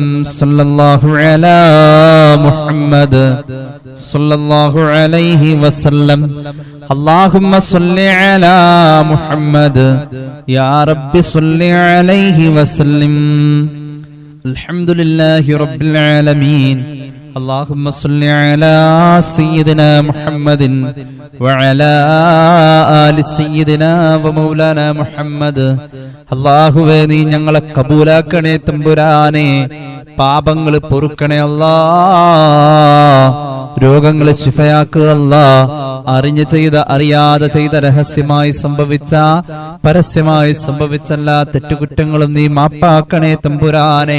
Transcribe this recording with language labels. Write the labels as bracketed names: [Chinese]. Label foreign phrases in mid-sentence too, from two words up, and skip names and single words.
[Arabic] صلى الله على محمد صلى الله عليه وسلم. اللهم صل على محمد يا ربي صل عليه وسلم. الحمد لله رب العالمين. اللهم صل على سيدنا محمد وعلى آل سيدنا ومولانا محمد. [Malayalam] അല്ലാഹുവേ നീ ഞങ്ങളെ കബൂലാക്കണേ തമ്പുരാനെ. പാപങ്ങൾ പൊറുക്കണേ അല്ലാ. രോഗങ്ങളെ ശിഫയാക്കുക അല്ലാ. അറിഞ്ഞു ചെയ്ത അറിയാതെ ചെയ്ത രഹസ്യമായി സംഭവിച്ച പരസ്യമായി സംഭവിച്ച എല്ലാ തെറ്റുകുറ്റങ്ങളും നീ മാപ്പാക്കണേ തമ്പുരാനെ.